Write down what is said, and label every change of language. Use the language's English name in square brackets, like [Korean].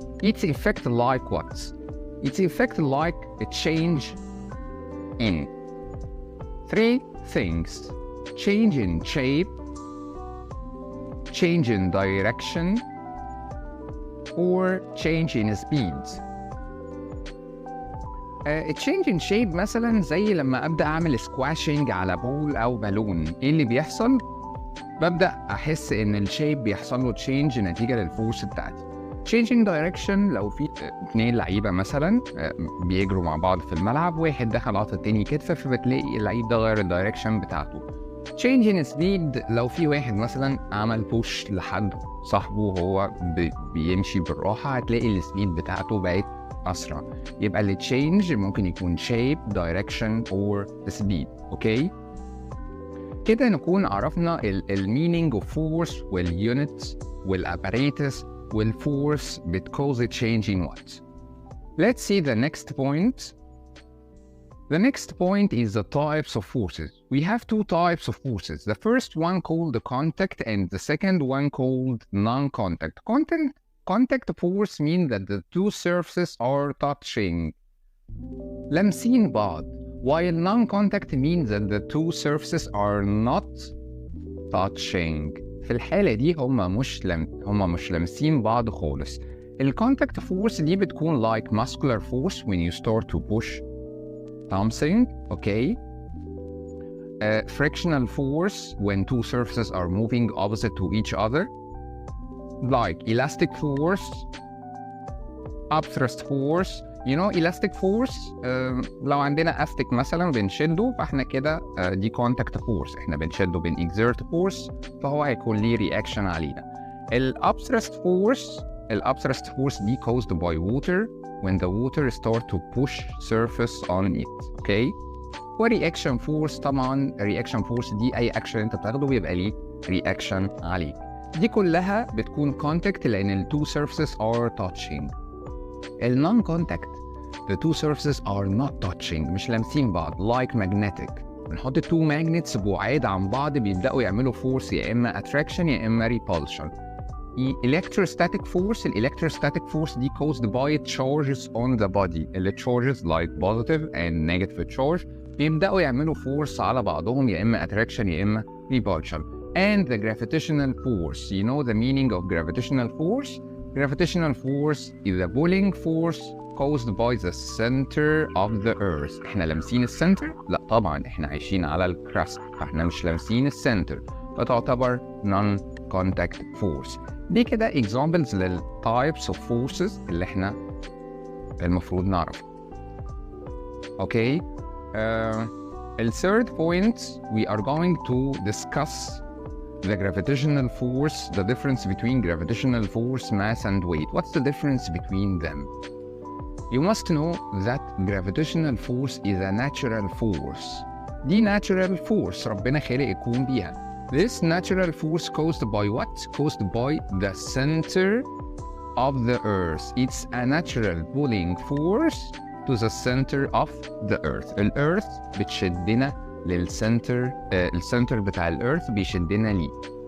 [English] Its effect like what? Its effect like a change in three things: change in shape, change in direction, or change in speed. change in shape [Arabic] مثلا زي لما ابدا اعمل سكواشنج على بول او بالون، ايه اللي بيحصل؟ ببدا احس ان الشيب بيحصل له تشينج نتيجه للفورس بتاعتي. [English] change in direction [Arabic] لو في اتنين لعيبه مثلا بيجروا مع بعض في الملعب، واحد دخل عطى التاني كتفه فبتلاقي اللعيب ده غير الدايركشن بتاعته. [English] change in speed [Arabic] لو في واحد مثلا عمل بوش لحد صاحبه وهو بيمشي بالراحه، هتلاقي السبيد بتاعته بقت أسرع. يبقى اللي change ممكن يكون [English] shape, direction or speed. [Arabic] اوكي؟ كده نكون عرفنا [English] meaning of force [Arabic] والunits والapparatus والforce بتcause [English] a change in what. Let's see the next point. The next point is the types of forces. We have two types of forces. The first one called the contact and the second one called non-contact. Contact force means that the two surfaces are touching. [Arabic] لامسين بعض. [English] While non-contact means that the two surfaces are not touching. [Arabic] في الحالة دي هما مش لامسين بعض خالص. [English] الcontact force [Arabic] دي بتكون [English] like muscular force when you start to push something. Okay. Frictional force when two surfaces are moving opposite to each other. Like elastic force, upthrust force. You know elastic force [Arabic] لو عندنا استك مثلا بنشده فاحنا كده دي contact force، احنا بنشده [English] exert force [Arabic] فهو هيكون ليه reaction علينا. [English] الupthrust force دي caused by water when the water start to push surface on it. okay. [Arabic] reaction force طبعا reaction force دي اي action انت بتاخده بيبقى ليه reaction عليك. دي كلها بتكون contact لأن ال [English] two surfaces are touching. ال non-contact the two surfaces are not touching، [Arabic] مش لامسين بعض [English] like magnetic. [Arabic] بنحط [English] two magnets [Arabic] بعاد عن بعض بيبدأوا يعملوا force يا إما attraction يا إما repulsion. [English] electrostatic force دي caused by charges on the body. [Arabic] ال [English] charges like positive and negative charge [Arabic] بيبدأوا يعملوا force على بعضهم يا إما attraction يا إما repulsion. [English] And the gravitational force. You know the meaning of gravitational force? Gravitational force is a pulling force caused by the center of the earth. [Arabic] احنا لامسين السنتر؟ لا طبعا احنا عايشين على الكراست فاحنا مش لامسين السنتر، فتعتبر non-contact force. دي كده examples لل [English] types of forces [Arabic] اللي احنا المفروض نعرف. [English] Okay. The third point we are going to discuss the gravitational force, the difference between gravitational force, mass and weight. What's the difference between them? You must know that gravitational force is a natural force [Arabic] دي natural force ربنا خالق الكون بيها. [English] This natural force caused by what? Caused by the center of the earth. It's a natural pulling force to the center of the earth. [Arabic] الارث بتشدنا للسنتر، السنتر بتاع الارث بيشدنا ليه.